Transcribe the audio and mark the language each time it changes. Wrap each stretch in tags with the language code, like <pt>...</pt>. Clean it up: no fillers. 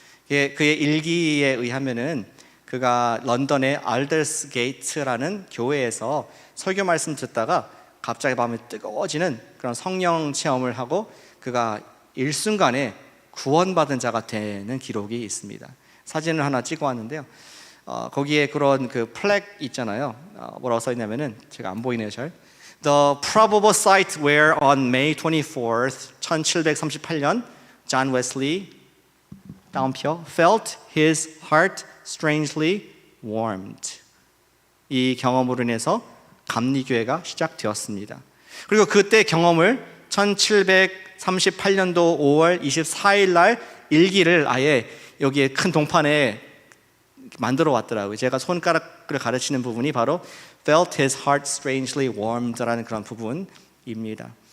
<ko>그의 일기에 의하면은 그가 런던의 알더스 게이트라는 교회에서 설교 말씀 듣다가 갑자기 마음이 뜨거워지는 그런 성령 체험을 하고 그가 일순간에 구원받은 자가 되는 기록이 있습니다. 사진을 하나 찍어 왔는데요. 거기에 그런 그 플렉 있잖아요. 뭐라고 써 있냐면은 제가 안 보이네요, 잘.</ko> <en>The probable site where on May 24th, 1738년, John Wesley 다운표 felt his heart strangely warmed.</en> <ko>이 경험으로 인해서 감리교회가 시작되었습니다. 그리고 그때 경험을 1738년도 5월 24일 날 일기를 아예 여기에 큰 동판에 만들어 왔더라고요. 제가 손가락을 가르치는 부분이 바로</ko> <en>felt his heart strangely warmed</en> <ko>라는 그런 부분입니다.</ko>